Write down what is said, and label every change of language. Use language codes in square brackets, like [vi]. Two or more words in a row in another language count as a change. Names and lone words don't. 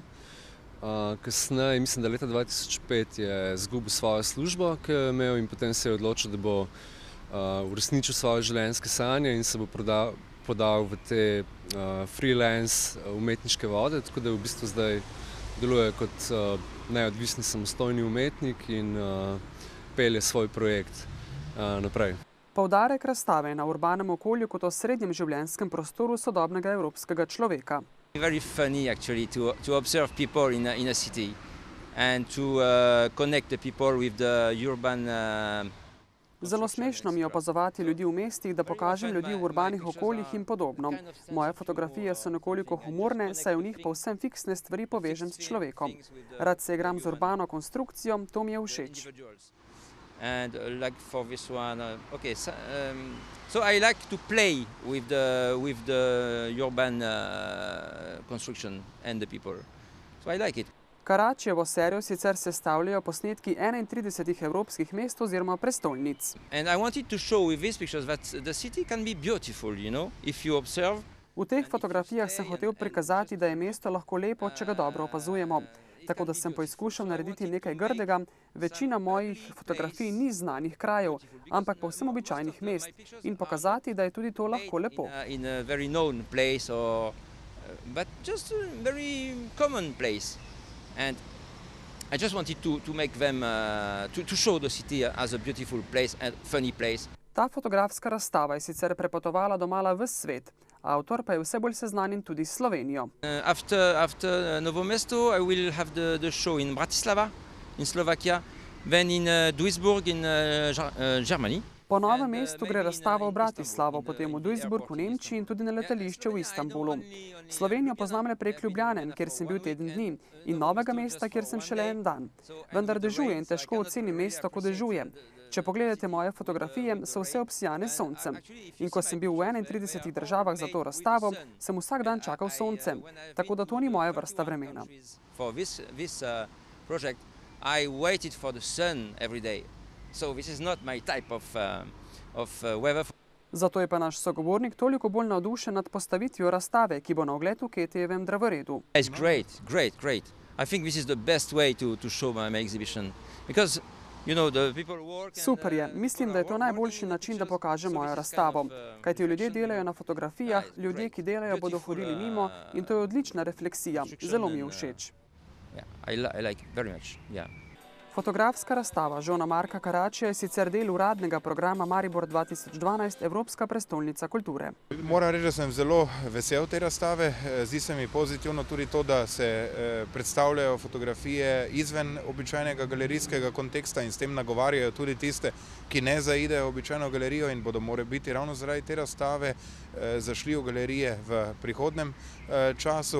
[sl] Kasneje, mislim, da leta 2005 je izgubil svojo službo, ki jo je imel, in potem se je odločil, da bo uresničil svoje življenjske sanje in se bo podal v te freelance umetniške vode, tako da v bistvu zdaj deluje kot neodvisni samostojni umetnik in pelje svoj projekt naprej. Poudarek razstave je na urbanem okolju kot osrednjem življenjskem prostoru sodobnega evropskega človeka. [en] Very funny actually to observe people in a city and to connect the people with the urban. [sl] Zelo smešno mi je opazovati ljudi v mestih, da pokažem ljudi v urbanih okoljih in podobno. Moje fotografije so nekoliko humorne, saj v njih povsem fiksne stvari povežem s človekom. Rad se igram z urbano konstrukcijo, to mi je všeč. [en] And like for this one, okay, so I like to play with the urban construction and the people. So I like it. [sl] Carraccijevo serijo sicer sestavljajo posnetki 31 evropskih mest oziroma prestolnic. [en] And I wanted to show with these pictures that the city can be beautiful, you know, if you observe. [sl] V teh fotografijah sem hotel prikazati, da je mesto lahko lepo, če ga dobro opazujemo. Tako da sem poizkušal narediti nekaj grdega. Večina mojih fotografij ni znanih krajev, ampak povsem običajnih mest in pokazati, da je tudi to lahko lepo. [en] In a very known place but just a very common place. And I just wanted to make them to show the city as a beautiful place and funny place. [sl] Ta fotografska razstava je sicer prepotovala domala ves svet. Avtor pa je vse bolj seznanjen tudi s Slovenijo. [en] After Novo mesto I will have the show in Bratislava in Slovakia, then in Duisburg in Germany. [sl] Po Novem mestu gre razstava v Bratislavo, potem v Duisburg v Nemčiji in tudi na letališče v Istanbulu. Slovenijo poznam le prek Ljubljane, kjer sem bil teden dni, in Novega mesta, kjer sem šele en dan. Vendar dežuje in težko ocenim mesto, ko dežuje. Če pogledate moje fotografije, so vse obsijane s soncem. In ko sem bil v 31 državah za to razstavo, sem vsak dan čakal sonce. Tako da to ni moja vrsta vremena. [en] For this project, I waited for the sun every day. So this is not my type of weather. [sl] Zato je pa naš sogovornik toliko bolj navdušen nad postavitvijo razstave, ki bo na ogled v Ketijevem drevoredu. [en] It's great. I think this is the best way to show my exhibition because you know the people work. [sl] Super je. Mislim, da je to najboljši način, da pokažem mojo razstavo. Kajti ljudje delajo na fotografijah, ljudje, ki delajo, bodo hodili mimo in to je odlična refleksija. Zelo mi je všeč. [en] I like very much. Yeah. [sl] Fotografska razstava Jeana-Marca Carrachia je sicer del uradnega programa Maribor 2012 Evropska prestolnica kulture. Moram reči, da sem zelo vesel te razstave. Zdi se mi pozitivno tudi to, da se predstavljajo fotografije izven običajnega galerijskega konteksta in s tem nagovarjajo tudi tiste, ki ne zaidejo v običajno galerijo in bodo morebiti ravno zaradi te razstave zašli v galerije v prihodnem času.